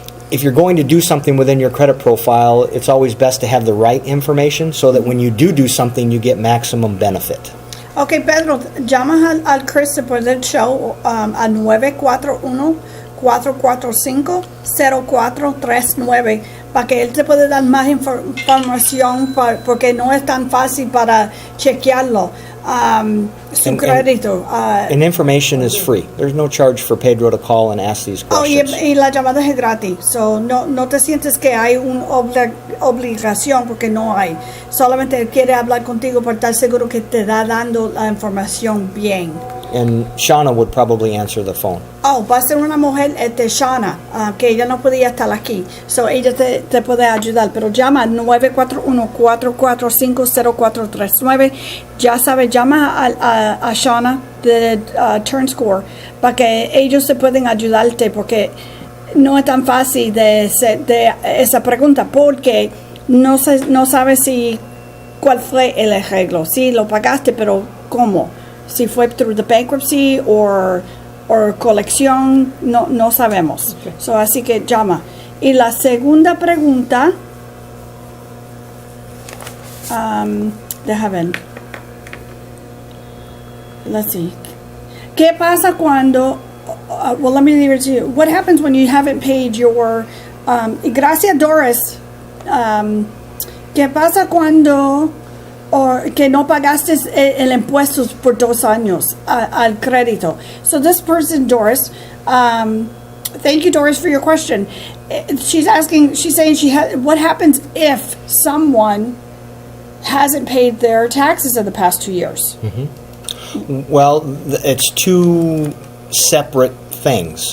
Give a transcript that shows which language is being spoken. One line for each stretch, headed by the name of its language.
English: If you're going to do something within your credit profile, it's always best to have the right information so that when you do something, you get maximum benefit.
Spanish: Okay, Pedro, llama al Chris después del show a 941-445-0439 para que él te pueda dar más información, porque no es tan fácil para chequearlo, su crédito.
English: And information is free. There's no charge for Pedro to call and ask these questions.
Spanish: Y la llamada es gratis. So, no te sientes que hay una obligación, porque no hay. Solamente él quiere hablar contigo para estar seguro que te da dando la información bien.
English: And Shauna would probably answer the phone.
Spanish: Va a ser una mujer, Shauna, que ella no podía estar aquí. So, ella te puede ayudar. Pero llama al 941-445-0439. Ya sabes, llama a Shauna de TurnScore para que ellos se pueden ayudarte, porque no es tan fácil de esa pregunta porque no sabe cuál fue el arreglo. Sí, lo pagaste, pero ¿cómo? Si fue
English: through the bankruptcy
Spanish: o colección, no sabemos. Okay. So, así que llama. Y la segunda pregunta, deja ver.
English: Let's see.
Spanish: ¿Qué pasa cuando?
English: Well, let me leave it to you. What happens when you haven't paid your?
Spanish: Gracias, Doris. ¿Qué pasa cuando que no pagaste el impuesto por 2 años al crédito?
English: So this person, Doris. Thank you, Doris, for your question. She's saying what happens if someone hasn't paid their taxes in the past 2 years? Mm-hmm. Well, it's 2 separate things.